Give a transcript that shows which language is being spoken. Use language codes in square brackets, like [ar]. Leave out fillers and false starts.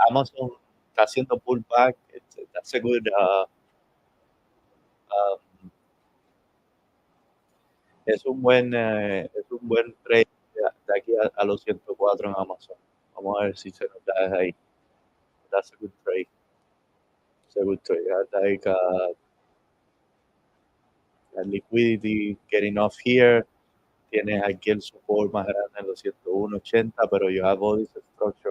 [es] Amazon está haciendo pullback. [en] That's a good, [es] Es es un buen trade de aquí a los 104 en Amazon. Vamos a ver si se nos da desde ahí. [en] That's a good trade. It's a good trade. Like liquidity getting off here. [es] Tienes aquí el support más grande en los 101.80, pero [en] you have all this structure.